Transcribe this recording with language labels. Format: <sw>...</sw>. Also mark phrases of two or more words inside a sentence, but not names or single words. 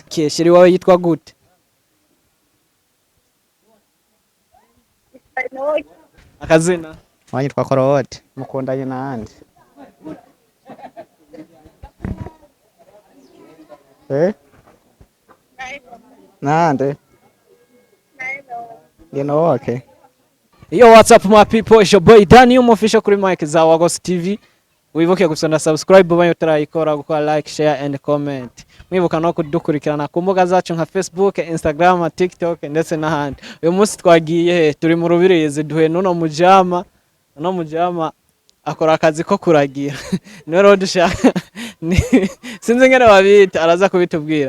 <rn>Sheri wawe yitwa gute? Akazina? Wanyitwa Claude. Mukundanye nande? Nande? Okay.</rn> <en>Yo, what's up my people? It's your boy Danny official kuri Mike za Wagos TV.</en> <rn>Wibuke gusonda subscribe banyo tarayikora gukora</rn> <en>like, share and comment.</en> <rn>Mwibuka no kudukurikirana ku mbuga zacu nka Facebook, Instagram, TikTok ndetse n'ahandi. Uyu munsi twagiye turi mu rubirizi duhe nuno mujama akora akazi ko kuragira. Niwe rero dushaka sinzi ngene babita araza kubitubwira.</rn>